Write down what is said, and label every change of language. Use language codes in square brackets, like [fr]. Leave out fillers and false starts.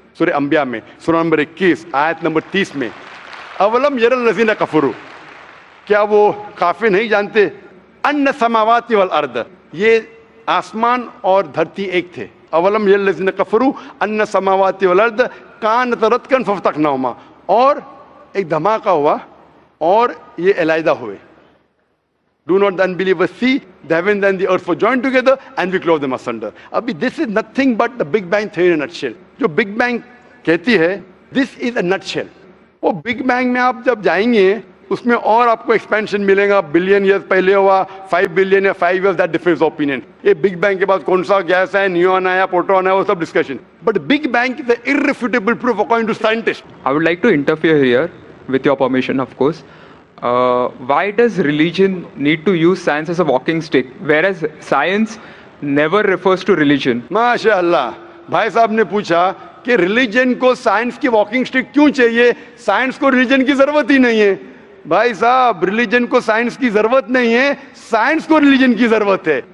[ur] سورہ انبیاء میں سورہ نمبر 21 آیت نمبر 30 میں، [ar] اولم یر الذین کفروا، [ur] کیا وہ کافر نہیں جانتے، [ar] ان السماوات والارض، [ur] یہ آسمان اور دھرتی ایک تھے. [ar] اولم یر الذین کفروا ان السماوات والارض کانتا رتقا ففتقناہما، [ur] اور ایک دھماکہ ہوا اور یہ علیحدہ ہوئے. [en] Do not the unbelievers see the heavens and the earth were joined together and we clove them asunder. ابھی this is nothing but the Big Bang theory in a nutshell. [ur] جو Big Bang کہتی ہے [en] this is a nutshell. [ur] وہ Big Bang میں آپ جب جائیں گے اس میں اور آپ کو ایکسپینشن ملے گا. بلین ایئرز پہلے ہوا، 5 بلین یا 5 ایئرز، [en] That difference opinion. [ur] یہ بگ بینگ کے بعد کون سا گیس ہے، نیون آیا، پروٹون آیا، وہ سب discussion. [en] But Big Bang is an irrefutable proof according to scientists. I would like to interfere here, with your permission, of course. Why does religion need to use science as a walking stick, whereas science never refers to religion? [ur] ماشاء اللہ. بھائی صاحب نے پوچھا کہ religion کو science کی walking stick کیوں چاہیے، سائنس کو ریلیجن کی ضرورت ہی نہیں ہے. بھائی صاحب ریلیجن کو سائنس کی ضرورت نہیں ہے، سائنس کو ریلیجن کی ضرورت ہے.